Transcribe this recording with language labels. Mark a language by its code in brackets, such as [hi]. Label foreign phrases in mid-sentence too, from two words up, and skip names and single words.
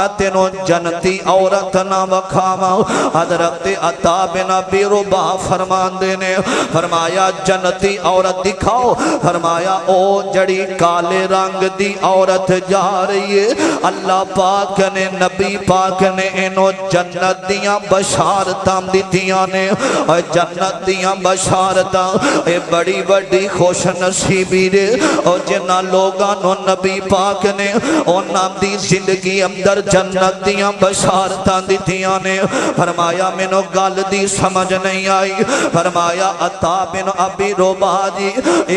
[pa] تینوں جنتی عورت نہ وکھاواں حضرت عطا بن ابی ربا فرمان دے نے فرمایا جنتی عورت دکھاؤ فرمایا او جڑی کالے رنگ دی عورت جا رہی ہے اللہ پاک نے نبی پاک نے انہوں جنت دیاں بشارتاں دتیاں نے جنت دیاں بشارتاں اے بڑی بڑی خوش نصیبی دے اور جنہ لوگاں نو نبی پاک نے انہاں دی زندگی اندر جنت دیاں بشارتاں دتیاں نے فرمایا مینوں گل دی سمجھ نہیں آئی فرمایا عطا بن ابی ربا جی